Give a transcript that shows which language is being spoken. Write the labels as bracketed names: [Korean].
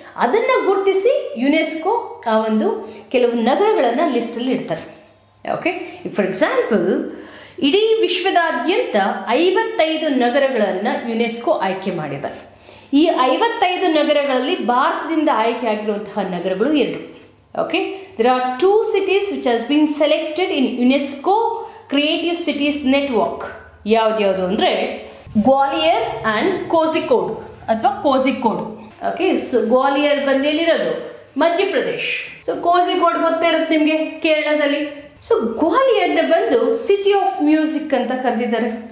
[Kannada] ಅದನ್ನು ಗುರುತಿಸಿ ಯುನೆಸ್ಕೋ ಆ ಒಂದು ಕೆಲವು ನಗರಗಳನ್ನು ಲಿಸ್ಟಲ್ಲಿ ಇಡ್ತಾರೆ. ಓಕೆ, ಫಾರ್ ಎಕ್ಸಾಂಪಲ್ ಇಡೀ ವಿಶ್ವದಾದ್ಯಂತ 55 ನಗರಗಳನ್ನು ಯುನೆಸ್ಕೋ ಆಯ್ಕೆ ಮಾಡಿದೆ. ಈ 55 ನಗರಗಳಲ್ಲಿ ಭಾರತದಿಂದ ಆಯ್ಕೆ ಆಗಿರುವಂತಹ ನಗರಗಳು 2. [English] Okay, there are 2 cities which has been selected in UNESCO Creative Cities Network. [Kannada] ಯಾವ್ದು ಅಂದರೆ ಗ್ವಾಲಿಯರ್ ಆ್ಯಂಡ್ ಕೋಝಿಕೋಡ್ ಅಥವಾ Kozhikode. Okay, so Gwalior ಬಂದೆಲ್ಲಿರೋದು Madhya Pradesh. So Kozhikode ಗೊತ್ತೇ ಇರುತ್ತೆ ನಿಮಗೆ, ಕೇರಳದಲ್ಲಿ. ಸೊ ಗ್ವಾಲಿಯರ್ನ ಬಂದು ಸಿಟಿ ಆಫ್ ಮ್ಯೂಸಿಕ್ ಅಂತ ಕರೆದಿದ್ದಾರೆ.